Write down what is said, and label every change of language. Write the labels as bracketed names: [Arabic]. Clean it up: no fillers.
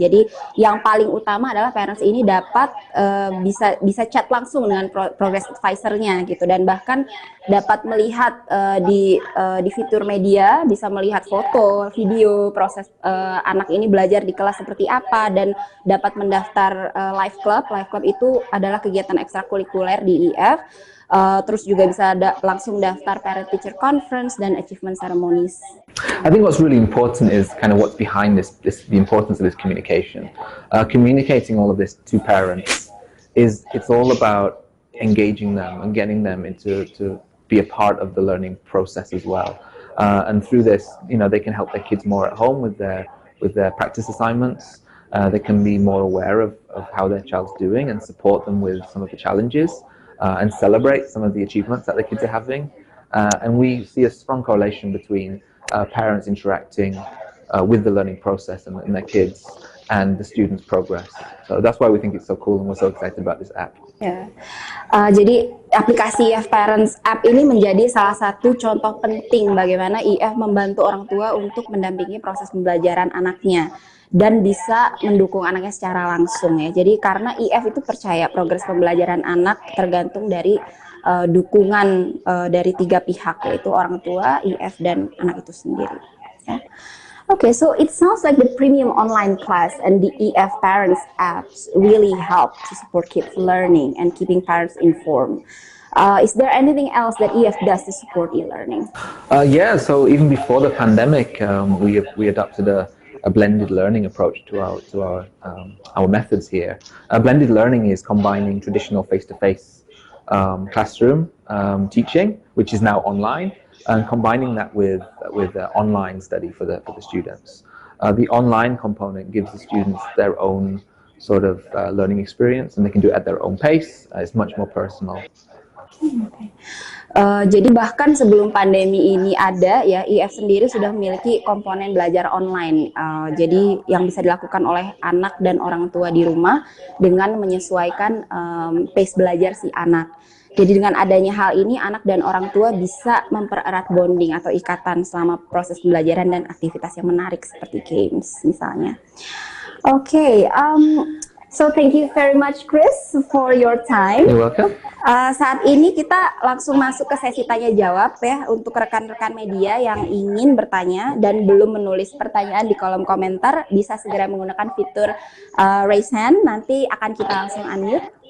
[Indonesian] Jadi yang paling utama adalah parents ini dapat bisa chat langsung dengan progress advisor-nya gitu, dan bahkan dapat melihat di fitur media, bisa melihat foto, video proses anak ini belajar di kelas seperti apa, dan dapat mendaftar live club. Live club itu adalah kegiatan ekstrakurikuler di IF. Terus juga bisa langsung daftar parent teacher conference dan achievement ceremonies. [English] I think what's really important is kind of what's behind the importance of this communication. Communicating all of this to parents it's all about engaging them and getting them to be a part of the learning process as well. And through this, they can help their kids more at home with their practice assignments. They can be more aware of how their child's doing and support them with some of the challenges. And celebrate some of the achievements that the kids are having. And we see a strong correlation between parents interacting with the learning process and their kids and the students' progress. So that's why we think it's so cool and we're so excited about this app. [Indonesian] Ya. Jadi aplikasi IF Parents App ini menjadi salah satu contoh penting bagaimana IF membantu orang tua untuk mendampingi proses pembelajaran anaknya dan bisa mendukung anaknya secara langsung ya. Jadi karena IF itu percaya progres pembelajaran anak tergantung dari dukungan dari tiga pihak, yaitu orang tua, IF, dan anak itu sendiri. Ya. [English] Okay, so it sounds like the premium online class and the EF Parents apps really help to support kids learning and keeping parents informed. Is there anything else that EF does to support e-learning? Yeah, so even before the pandemic, we adopted a blended learning approach to our methods here. Blended learning is combining traditional face-to-face classroom teaching, which is now online, and combining that with online study for the students. The online component gives the students their own sort of learning experience, and they can do it at their own pace. It's much more personal. [Indonesian] Jadi bahkan sebelum pandemi ini ada ya, IF sendiri sudah memiliki komponen belajar online. Jadi yang bisa dilakukan oleh anak dan orang tua di rumah dengan menyesuaikan pace belajar si anak. Jadi dengan adanya hal ini, anak dan orang tua bisa mempererat bonding atau ikatan selama proses pembelajaran dan aktivitas yang menarik seperti games misalnya. [English] Okay, so thank you very much, Chris, for your time. You're welcome. [Indonesian] Saat ini kita langsung masuk ke sesi tanya jawab ya, untuk rekan-rekan media yang ingin bertanya dan belum menulis pertanyaan di kolom komentar, bisa segera menggunakan fitur raise hand. Nanti akan kita langsung unmute.